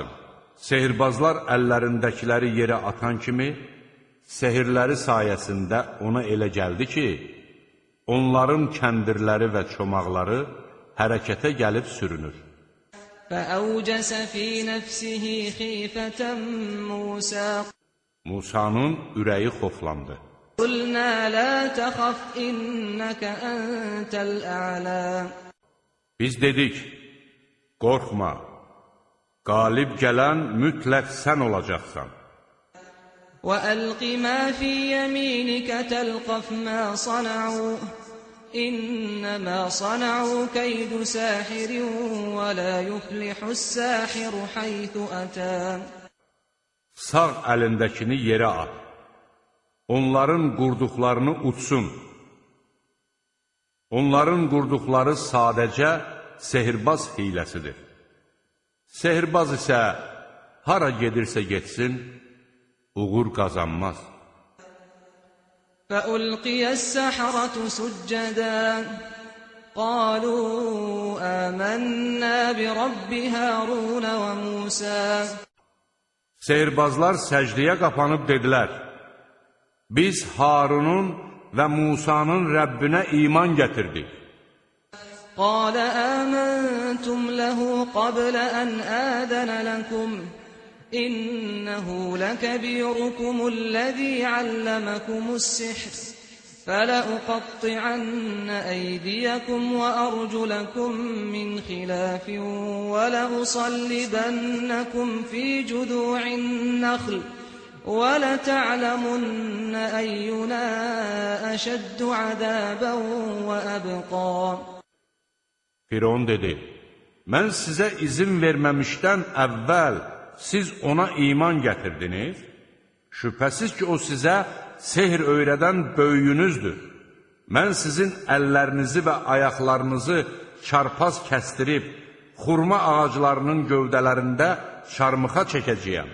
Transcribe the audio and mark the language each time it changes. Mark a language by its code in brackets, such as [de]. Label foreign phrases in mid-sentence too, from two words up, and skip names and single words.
[az] Sehirbazlar əllərindəkiləri yerə atan kimi, sehirləri sayəsində ona elə gəldi ki, onların kəndirləri və çomaqları hərəkətə gəlib sürünür. [ar] فأوجس في نفسه خيفة موسى [az] Musanın ürəyi xoflandı. [ar] قلنا لا تخف إنك أنت الأعلى [az] Biz dedik, qorxma, qalib gələn mütləq sən olacaqsan. [ar] وألق ما في يمينك تلقف ما صنعوا إنما صنعوا كيد ساحر ولا يفلح الساحر حيث أتى [az] Sağ əlindəkini yerə at. Onların qurduqlarını utsun. Onların qurduqları sadəcə sehirbaz hiləsidir. Sehirbaz isə hara gedirsə getsin, uğur qazanmaz. [ar] فألقي السحرة سجدا قالوا آمنا برب هارون وموسى [az] Sehirbazlar səcdiyə qapanıb dedilər, biz Harunun və Musanın Rəbbinə iman gətirdik. [ar] قال آمنتم له قبل أن آذن لكم إنه لكبيركم الذي علمكم السحر فلأقطعن أيديكم وأرجلكم من خلاف ولأصلبنكم في جذوع النخل وَلَتَعْلَمُنَّ أَيُّنَا أَشَدُّ عَذَابًا وَأَبْقَى. [az] Firon dedi, mən sizə izin verməmişdən əvvəl siz ona iman gətirdiniz. Şübhəsiz ki, o sizə sehr öyrədən böyüyünüzdür. Mən sizin əllərinizi və ayaqlarınızı çarpaz kəstirib, xurma ağaclarının gövdələrində çarmıxa çəkəcəyəm.